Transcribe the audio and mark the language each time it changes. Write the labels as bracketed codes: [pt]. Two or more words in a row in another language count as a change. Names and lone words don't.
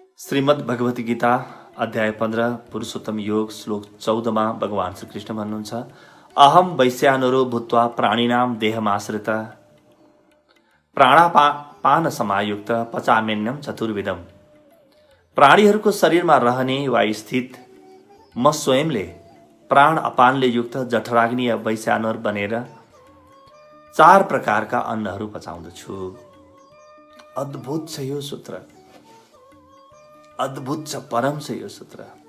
[ne] श्रीमद् भगवत गीता अध्याय 15 पुरुषोत्तम योग श्लोक 14 में भगवान श्री कृष्ण भन्नुहुन्छ [sa] अहम वैश्यानरो भूत्वा प्राणिनाम देहमाश्रित प्राणापान समायुक्त पचामेन्यम चतुर्विधम। [ne] प्राणीहरूको शरीरमा रहने वा स्थित म स्वयंले प्राण अपानले युक्त जठराग्नि वैश्यानर बनेर 4 प्रकारका अन्नहरू पचाउँदछु। अद्भुत छ यो सूत्र, अद्भुत छ, परम छ यो सूत्र।